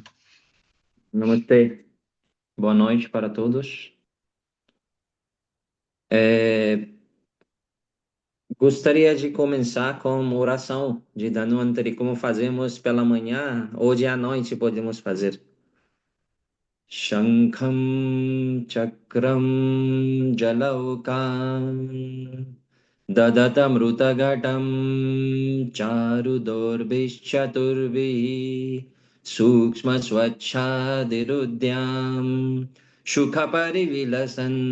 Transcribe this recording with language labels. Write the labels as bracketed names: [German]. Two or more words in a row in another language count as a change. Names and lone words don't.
[Portuguese] Namastê, boa noite para todos. É, Gostaria de começar com uma oração de Dhanvantari, como fazemos pela manhã, hoje à noite podemos fazer. [Sanskrit] शङ्खं चक्रं जलौकं ददतमृतगतं चारुदोर्विश्चतुर्वि सूक्ष्म स्वच्छदिरुद्यं शुखपरिविलसन्